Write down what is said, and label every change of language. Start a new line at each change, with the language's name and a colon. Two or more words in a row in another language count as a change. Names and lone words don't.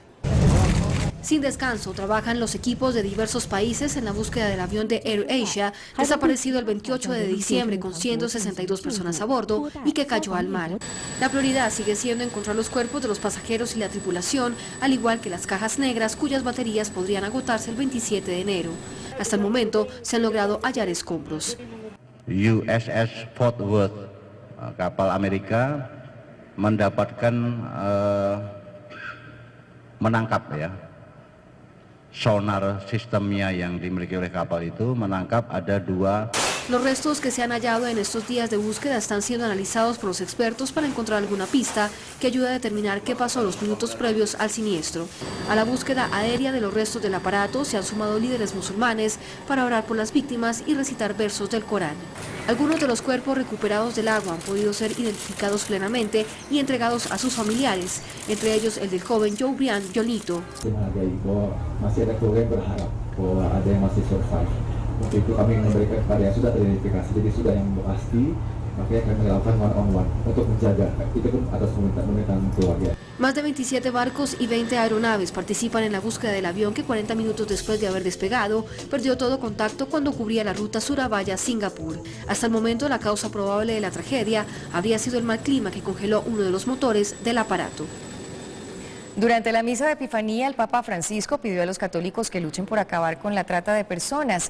Spanish: Sin descanso, trabajan los equipos de diversos países en la búsqueda del avión de AirAsia, desaparecido el 28 de diciembre con 162 personas a bordo y que cayó al mar. La prioridad sigue siendo encontrar los cuerpos de los pasajeros y la tripulación, al igual que las cajas negras cuyas baterías podrían agotarse el 27 de enero. Hasta el momento se han logrado hallar escombros.
Indonesian: USS Fort Worth, kapal Amerika, mendapatkan menangkap sonar sistemnya yang dimiliki oleh kapal itu menangkap ada 2.
Spanish: Los restos que se han hallado en estos días de búsqueda están siendo analizados por los expertos para encontrar alguna pista que ayude a determinar qué pasó los minutos previos al siniestro. A la búsqueda aérea de los restos del aparato se han sumado líderes musulmanes para orar por las víctimas y recitar versos del Corán. Algunos de los cuerpos recuperados del agua han podido ser identificados plenamente y entregados a sus familiares, entre ellos el del joven Jobrian Yolito.
Indonesian: Masih ada keluarga yang berharap bahwa ada yang masih survive. Untuk itu kami memberikan kepada yang sudah teridentifikasi, jadi sudah yang pasti, makanya kami melakukan one-on-one untuk menjaga, itu pun atas permintaan keluarga.
Spanish: Más de 27 barcos y 20 aeronaves participan en la búsqueda del avión que 40 minutos después de haber despegado, perdió todo contacto cuando cubría la ruta Surabaya-Singapur. Hasta el momento, la causa probable de la tragedia habría sido el mal clima que congeló uno de los motores del aparato. Durante la misa de Epifanía, el Papa Francisco pidió a los católicos que luchen por acabar con la trata de personas.